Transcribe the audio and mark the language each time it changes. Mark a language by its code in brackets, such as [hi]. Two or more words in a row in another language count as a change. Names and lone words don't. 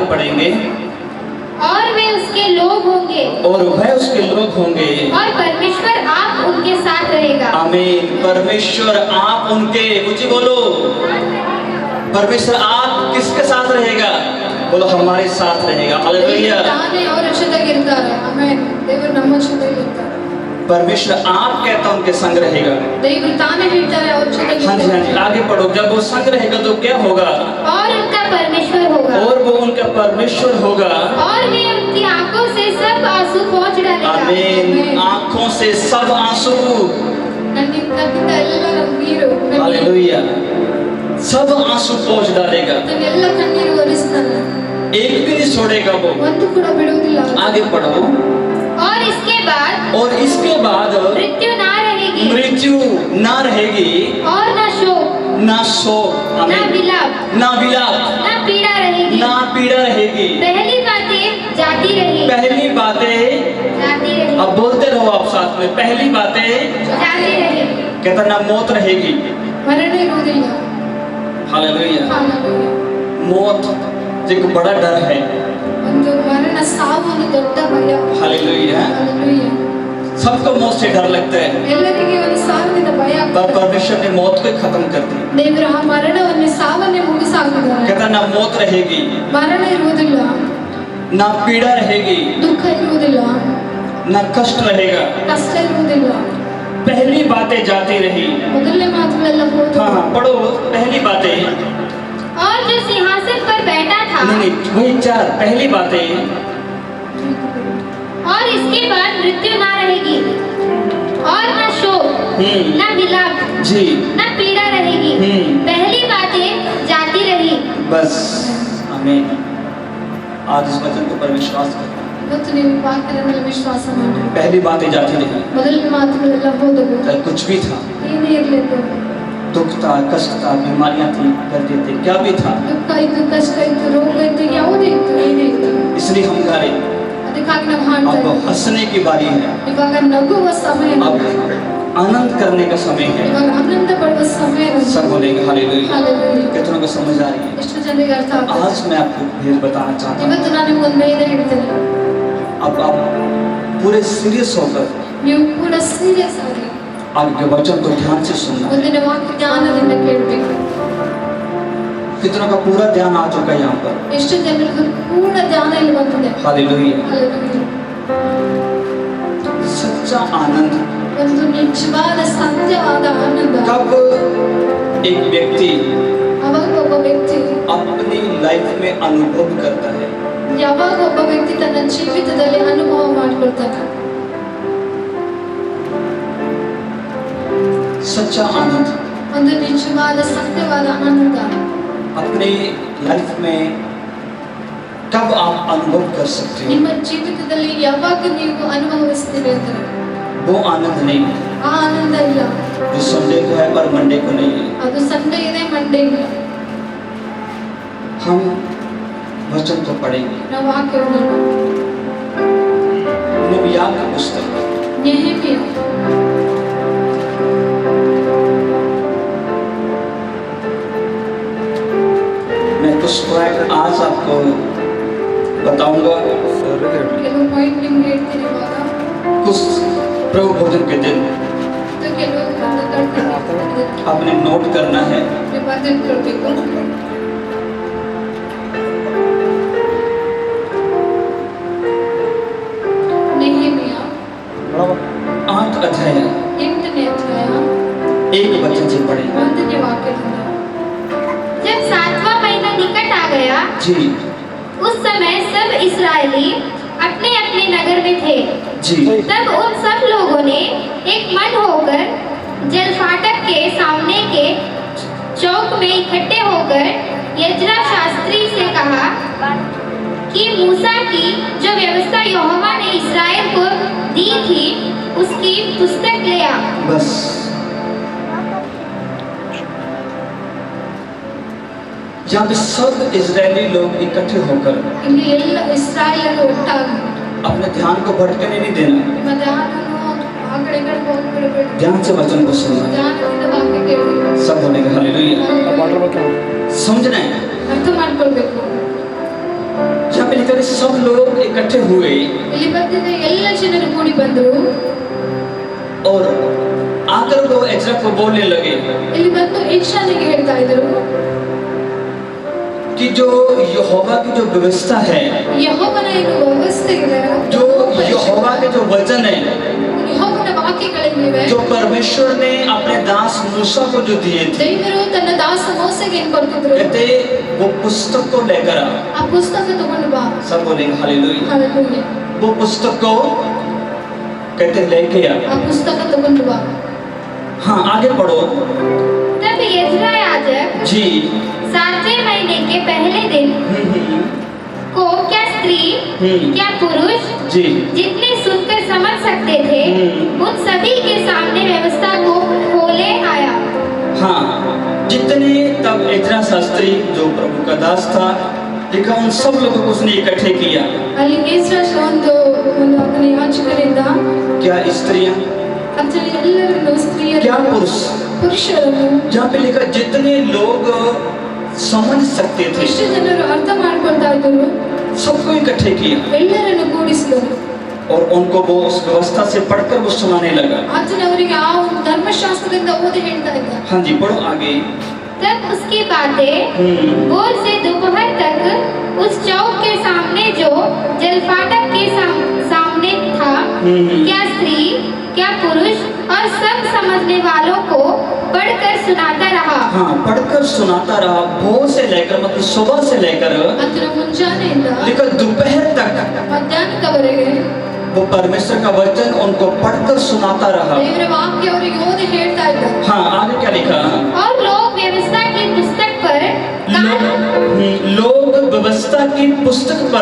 [hi] आगे पढ़ेंगे। और वे उसके लोग होंगे और वह उसके लोग होंगे और परमेश्वर आप उनके साथ रहेगा। आमीन। परमेश्वर आप उनके, मुझे बोलो, परमेश्वर आप किसके साथ रहेगा? बोलो हमारे साथ रहेगा। हालेलुया। [kn] ತಾನೇ ಅವರ ಜೊತೆಗಿರ್ತಾರೆ. ಆಮೆನ್. ದೇವರು ನಮ್ಮ ಜೊತೆಗಿರ್ತಾರೆ. [hi] परमेश्वर आप कहता उनके संग रहेगा। [kn] ದೇವರು ತಾನೇ ಹೇಳ್ತಾರೆ ಅವ್ರ [hi] हाँ जी, [kn] ಜೊತೆಗಿರ್ತಾರೆ. [hi] हाँ जी, आगे पढ़ो। जब वो संग रहेगा तो क्या होगा? और उनका परमेश्वर होगा और वो उनका परमेश्वर होगा। और वे उनकी आंखों से सब आंसू पोंछ डालेगा। आमीन। आंखों से सब आंसू, [kn] ನನ್ನಿಂದ ಎಲ್ಲ ನೀರು [hi] हालेलुया, सब आंसू पोंछ डालेगा। [kn] ಎಲ್ಲ ಕಣ್ಣೀರು ಒರೆಸ್ತಾನೆ. [hi] एक भी नहीं छोड़ेगा वो। [kn] ಒಂದು ಕೂಡ ಬಿಡುವುದಿಲ್ಲ. [hi] आगे पढ़ो। और इसके बाद और इसके बाद मृत्यु ना रहेगी मृत्यु ना रहेगी, और ना शोक ना शोक, ना आमीन, विलाप ना विलाप, ना पीड़ा रहेगी। ना पीड़ा रहेगी। पहली बातें जाती रही पहली बातें, जाती रही अब बोलते रहो आप साथ में, पहली बातें, जाती रही। कहता ना मौत रहेगी। [kn] ಮರಣ ಇರುವುದಿಲ್ಲ. [hi] हालेलुया। [kn] ಹಾಲೆಲೂಯಾ. [hi] मौत एक बड़ा डर है। [kn] ಒಂದು ಮರಣ ಸಾವು ಒಂದು ದೊಡ್ಡ ಭಯ. [hi] हालेलुया। [kn] ಹಾಲೆಲೂಯಾ. [hi] सबको मौत से डर लगता है, [kn] ಎಲ್ಲರಿಗೆ ಒಂದು ಸಾವಿರದ ಭಯ [hi] पर [kn] ಆಗ್ತದೆ. [hi] परमेश्वर ने मौत को खत्म कर दी। [kn] ದೇವರು ಆ ಮರಣವನ್ನೇ ಸಾವನ್ನೇ ಮುಗಿಸಾಕಿದ್ದಾರೆ. [hi] कहता ना मौत रहेगी, [kn] ಮರಣ ಇರುವುದಿಲ್ಲ, [hi] ना पीड़ा रहेगी, [kn] ದುಃಖ ಇರುವುದಿಲ್ಲ, [hi] ना कष्ट रहेगा। [kn] ಕಷ್ಟ ಇರುವುದಿಲ್ಲ. [hi] पहली बातें जाती रही। [kn] ಮೊದಲನೇ ಮಾತುಗಳೆಲ್ಲ ಹೋದವು. [hi] हाँ हाँ, पढ़ो पहली बातें। और जो सिंहासन पर बैठा था नहीं, वही चार पहली बातें। और इसके बाद मृत्यु ना रहेगी और ना शोक ना विलाप जी, ना पीड़ा रहेगी। पहली बातें जाती रही। बस आमीन। आज इस वचन को पर विश्वास करो। [kn] ಇವತ್ತು ನೀವು ವಾಕ್ಯದ ಮೇಲೆ ವಿಶ್ವಾಸ ಮಾಡಿ. [hi] पहली बातें जाती रही, [kn] ಮೊದಲನೇ ಮಾತುಗಳೆಲ್ಲ ಹೋದವು. [hi] चाहे कुछ भी था, [kn] ಏನೇ ಇರಲಿಲ್ಲ, [hi] दुख था, कष्ट था, बीमारियां थी, दर्द थे, क्या भी था, [kn] ದುಃಖ ಇತ್ತು, ಕಷ್ಟ ಇತ್ತು, ರೋಗ ಇತ್ತು, ಯಾವುದೇ ಇತ್ತು, ಏನೇ ಇತ್ತು, [hi] इसलिए हम गा रहे। [kn] ಅದಕ್ಕಾಗಿ ನಾವು ಹಾಡ್ತಾ [hi] अब [kn] ಇದ್ದೀವಿ. [hi] हंसने की बारी है, [kn] ಇವಾಗ ನಗುವ ಸಮಯ, [hi] अब आनंद करने का समय है। [kn] ಇವಾಗ ಆನಂದ ಪಡುವ ಸಮಯ. [hi] सब बोलेंगे हालेलुया। [kn] ಹಾಲೆಲೂಯಾ. [hi] कितनों को समझ आ रही है? [kn] ಎಷ್ಟು ಜನರಿಗೆ ಅರ್ಥ ಆಗ್ತದೆ? [hi] आज मैं आपको भेद बताना चाहता हूँ। [kn] ಇವತ್ತು ನಾನು ನಿಮ್ಗೊಂದು ವೇದ ಹೇಳ್ತೇನೆ. [hi] अब आप पूरे सीरियस होकर [kn] ನೀವು ಕೂಡ ಸೀರಿಯಸ್ ಆಗಿ [hi] आपके वचन को ध्यान से सुनना। [kn] ಮುಂದಿನ ವಾಕ್ಯ ಜ್ಞಾನದಿಂದ ಕೇಳಬೇಕು. [hi] कितनों का पूरा ध्यान आ चुका है यहाँ पर? [kn] ಎಷ್ಟು ಜನರಿಗೆ ಪೂರ್ಣ ಧ್ಯಾನ ಇಲ್ಲಿ ಬಂದಿದೆ. [hi] हालेलुया। [kn] ಹಾಲೆಲೂಯಾ. [hi] सच्चा आनंद [kn] ಒಂದು ನಿಜವಾದ ಸತ್ಯವಾದ ಆನಂದ [hi] कब एक व्यक्ति [kn] ಅವಾಗ ಒಬ್ಬ ವ್ಯಕ್ತಿ [hi] अपनी लाइफ में अनुभव करता है। [kn] ಯಾವಾಗ ಒಬ್ಬ ವ್ಯಕ್ತಿ ತನ್ನ ಜೀವಿತದಲ್ಲಿ ಅನುಭವ ಮಾಡ್ಕೊಳ್ತಾನೆ. [hi] सच्चा आनंद [kn] ಒಂದು ನಿಜವಾದ ಸತ್ಯವಾದ ಆನಂದ [hi] अपने लाइफ में कब आप अनुभव कर सकते हो? [kn] ನಿಮ್ಮ ಜೀವಿತದಲ್ಲಿ ಯಾವಾಗ ನೀವು ಅನುಭವಿಸ್ತೀರಿ ಅಂದ್ರೆ [hi] वो आनंद नहीं [kn] ಆ ಆನಂದ ಇಲ್ಲ. [hi] जो संडे को है पर मंडे को नहीं है। [kn] ಅದು ಸಂಡೇ ಇದೆ, ಮಂಡೇ ಇಲ್ಲ. [hi] हम वचन को पढ़ेंगे। [kn] ನಾವು ವಾಕ್ಯ ಓದೋಣ. [hi] नबिया की पुस्तक [kn] ನೆಹೆಮಿಯ [hi] मैं कुछ पॉइंट आज आपको बताऊंगा। [kn] ಕೆಲವು ಪಾಯಿಂಟ್ ನಿಮ್ಗೆ ಹೇಳ್ತೀನಿ ಇವಾಗ. [hi] कुछ प्रभु भोजन के दिन [kn] ಮತ್ತು ಕೆಲವು ಕಳ್ತೀನಿ. [hi] आपने नोट करना है। [kn] ನೀವು ಬರೆದಿಟ್ಕೊಳ್ಬೇಕು. ನೆಹೆಮಿಯ [hi] 8 अध्याय [kn] 8ನೇ ಅಧ್ಯಾಯ [hi] 1 वचन से पढ़े। [kn] 1ನೇ ವಾಕ್ಯದಿಂದ. [hi] जब 7वां महीना निकट आ गया जी उस समय सब इस्राएली अपने अपने नगर में थे। जी तब उन सब लोगों ने एक मन होकर जल फाटक के सामने के चौक में इकट्ठे होकर यज्ञा शास्त्री से कहा कि मूसा की जो व्यवस्था यहोवा ने इस्राएल को दी थी उसकी पुस्तक ले आ। बस यहाँ पे सब इजरायली लोग इकट्ठे होकर [kn] ಇಲ್ಲಿ ಎಲ್ಲ ಇಸ್ರಾಯೇಲರು ಒಟ್ಟಾಗಿ [hi] अपने ध्यान को भटकने नहीं देना, [kn] ನಿಮ್ಮ ಧ್ಯಾನವನ್ನು ಆ ಕಡೆ ಈ ಕಡೆ ಹೋಗ್ಬಿಡಬೇಡಿ. [hi] ध्यान से वचन को सुनना। [kn] ಧ್ಯಾನದಿಂದ ವಾಕ್ಯ ಕೇಳಿ [hi] सब बोलेंगे हालेलुया। समझना है। [kn] ಅರ್ಥ ಮಾಡ್ಕೊಳ್ಬೇಕು. [hi] यहाँ पे लिखा है सब लोग इकट्ठे हुए [kn] ಇಲ್ಲಿ ಬಂದಿದ್ದ ಎಲ್ಲ ಜನರು ಕೂಡಿ ಬಂದರು [hi] और आकर वो एज्रा को बोलने लगे [kn] ಇಲ್ಲಿ ಬಂದು ಎಜ್ರನಿಗೆ ಹೇಳ್ತಾ ಇದ್ರು [hi] कि जो यहोवा की जो व्यवस्था है, [kn] ಯೆಹೋವನ ಏನು ವ್ಯವಸ್ಥೆ ಇದೆ, [hi] जो यहोवा के जो वचन है, [kn] ಯೆಹೋವನ ವಾಕ್ಯಗಳಿವೆ, [hi] जो परमेश्वर ने अपने दास मूसा को जो दिए थे, [kn] ದೇವರು ತನ್ನ ದಾಸ ಮೋಸೆಗೆ ಏನು ಕೊಟ್ಟಿದ್ರು, [hi] कहते वो पुस्तक को लेकर आ। [kn] ಆ ಪುಸ್ತಕ ತಗೊಂಡು ಬಾ, [hi] सब बोलेंगे हालेलुया। [kn] ಹಾಲೆಲೂಯಾ, [hi] वो पुस्तक को कहते लेके आ। [kn] ಆ ಪುಸ್ತಕ ತಗೊಂಡು ಬಾ। [hi] हाँ आगे पढ़ो। तब यज्रा याजक जी 7वें महीने के पहले दिन को क्या स्त्री क्या पुरुष जी जितने सुनकर समझ सकते थे उन सभी के सामने व्यवस्था को खोले आया। हाँ जितने तब एज्रा शास्त्री जो प्रभु का दास था, देखा उन सब लोगों को उसने इकट्ठे किया। [kn] ಅಲ್ಲಿ ಎಜ್ರ ಒಂದು ಅದನ್ನ ಯಾಜಕರಿಂದ [hi] क्या स्त्रियां, [kn] ಅದರಲ್ಲಿ ಎಲ್ಲರನ್ನು ಸ್ತ್ರೀಯರು [hi] क्या पुरुष, [kn] ಪುರುಷರನ್ನು [hi] जहाँ पे लिखा जितने लोग समझ सकते थे [kn] ಎಷ್ಟು ಜನರು ಅರ್ಥ ಮಾಡ್ಕೊಳ್ತಾ ಇದ್ರು [hi] सबको इकट्ठे किया [kn] ಎಲ್ಲರನ್ನು ಕೂಡಿಸಿದರು [hi] और उनको वो उस व्यवस्था से पढ़कर वो सुनाने लगा। [kn] ಆತನ ಅವರಿಗೆ ಆ ಒಂದು ಧರ್ಮಶಾಸ್ತ್ರದಿಂದ ಓದಿ ಹೇಳ್ತಾ ಇದ್ದ। [hi] हाँ जी पढ़ो आगे। तब उसकी बातें भोर से दोपहर तक उस चौक के सामने जो जलफाटक के सामने था, क्या स्त्री क्या पुरुष और सब समझने वालों को पढ़कर सुनाता रहा। हाँ पढ़कर सुनाता रहा, भोर से लेकर मतलब सुबह से लेकर [kn] ಆತನ ಮುಂಜಾನೆಯಿಂದ [hi] लेकर दोपहर तक [kn] ಮಧ್ಯಾಹ್ನದವರೆಗೆ [hi] वो परमेश्वर का वचन उनको पढ़कर सुनाता रहा। [kn] ದೇವರ ವಾಕ್ಯ ಅವರಿಗೆ ಓದಿ ಹೇಳ್ತಾ ಇದ್ದ। [hi] हाँ आगे क्या लिखा, और लोग व्यवस्था की पुस्तक पर लोग व्यवस्था की पुस्तक पर